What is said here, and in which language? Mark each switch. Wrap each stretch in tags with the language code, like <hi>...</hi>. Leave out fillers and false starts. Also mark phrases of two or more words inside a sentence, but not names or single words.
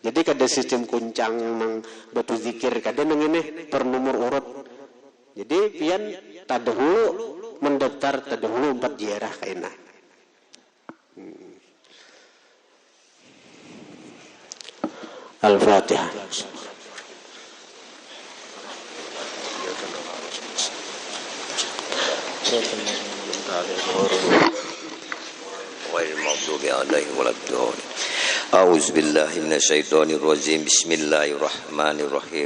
<bjn>Jadi kada sistem kuncang nang batu zikir kada nang ini per nomor urut. Jadi pian tadahulu mendaftar tadahulu 4 ziarah kaina. Al-Fatihah.</bjn> <ar>غير المغضوب عليهم ولا الضالين أعوذ بالله من الشيطان الرجيم بسم الله الرحمن الرحيم</ar>